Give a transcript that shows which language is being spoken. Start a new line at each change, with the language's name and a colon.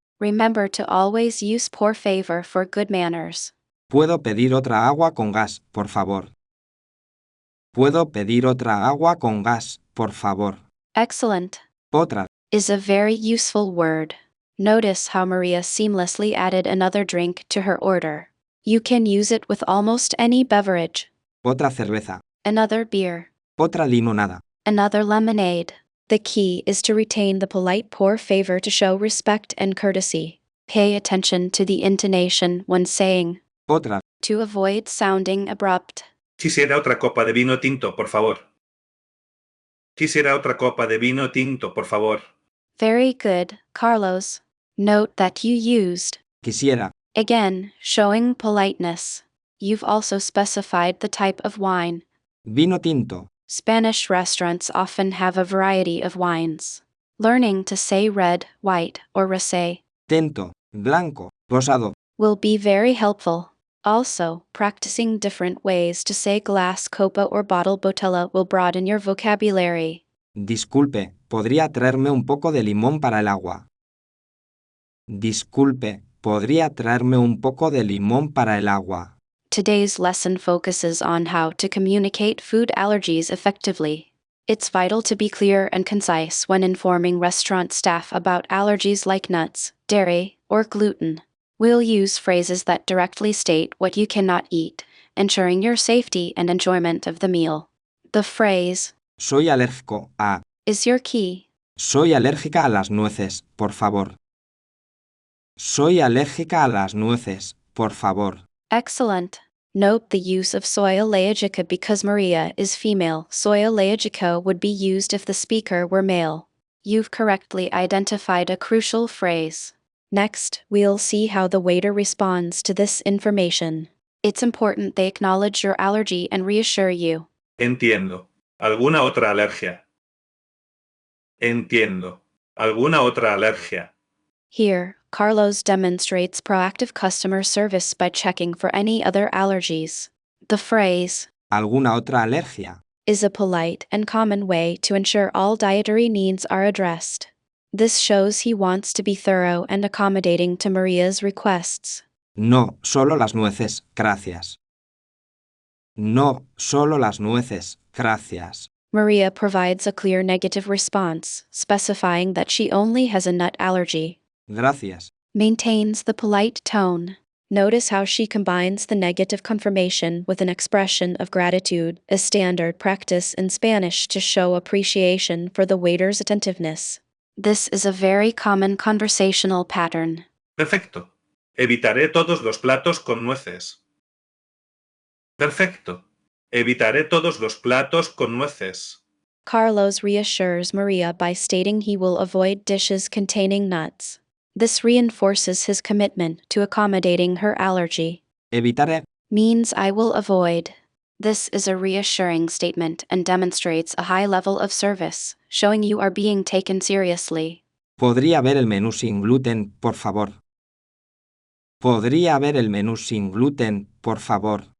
English: Remember to always use
Spanish: por favor
English: for good manners.
Spanish: Puedo pedir otra agua con gas, por favor. Puedo pedir otra agua con gas, por favor.
English: Excellent
Spanish: Otra.
English: is a very useful word. Notice how Maria seamlessly added another drink to her order. You can use it with almost any beverage.
Spanish: Otra cerveza.
English: Another beer.
Spanish: Otra limonada.
English: Another lemonade. The key is to retain the polite
Spanish: por favor
English: to show respect and courtesy. Pay attention to the intonation when saying,
Spanish: Otra.
English: to avoid sounding abrupt.
Spanish: Quisiera otra copa de vino tinto, por favor. Quisiera otra copa de vino tinto, por favor.
English: Very good, Carlos. Note that you used,
Spanish: Quisiera.
English: again, showing politeness. You've also specified the type of wine.
Spanish: Vino tinto.
English: Spanish restaurants often have a variety of wines. Learning to say red, white, or rosé
Spanish: Tinto. Blanco. Rosado.
English: will be very helpful. Also, practicing different ways to say glass, copa, or bottle botella will broaden your vocabulary.
Spanish: Disculpe, ¿podría traerme un poco de limón para el agua? Disculpe, ¿podría traerme un poco de limón para el agua?
English: Today's lesson focuses on how to communicate food allergies effectively. It's vital to be clear and concise when informing restaurant staff about allergies like nuts, dairy, or gluten. We'll use phrases that directly state what you cannot eat, ensuring your safety and enjoyment of the meal. The phrase
Spanish: Soy alérgico a.
English: is your key.
Spanish: Soy alérgica a las nueces, por favor. Soy alérgica a las nueces, por favor.
English: Excellent. Note the use of
Spanish: soy allergica
English: because Maria is female.
Spanish: Soy allergica
English: would be used if the speaker were male. You've correctly identified a crucial phrase. Next, we'll see how the waiter responds to this information. It's important they acknowledge your allergy and reassure you.
Spanish: Entiendo. ¿Alguna otra alergia? Entiendo. ¿Alguna otra alergia?
English: Here, Carlos demonstrates proactive customer service by checking for any other allergies. The phrase
Spanish: ¿Alguna otra alergia?
English: is a polite and common way to ensure all dietary needs are addressed. This shows he wants to be thorough and accommodating to Maria's requests.
Spanish: No, solo las nueces, gracias. No, solo las nueces, gracias.
English: Maria provides a clear negative response, specifying that she only has a nut allergy.
Spanish: Gracias.
English: Maintains the polite tone. Notice how she combines the negative confirmation with an expression of gratitude, a standard practice in Spanish to show appreciation for the waiter's attentiveness. This is a very common conversational pattern.
Spanish: Perfecto. Evitaré todos los platos con nueces. Perfecto. Evitaré todos los platos con nueces.
English: Carlos reassures Maria by stating he will avoid dishes containing nuts. This reinforces his commitment to accommodating her allergy.
Spanish: Evitaré.
English: Means I will avoid. This is a reassuring statement and demonstrates a high level of service, showing you are being taken seriously.
Spanish: ¿Podría ver el menú sin gluten, por favor? ¿Podría ver el menú sin gluten, por favor?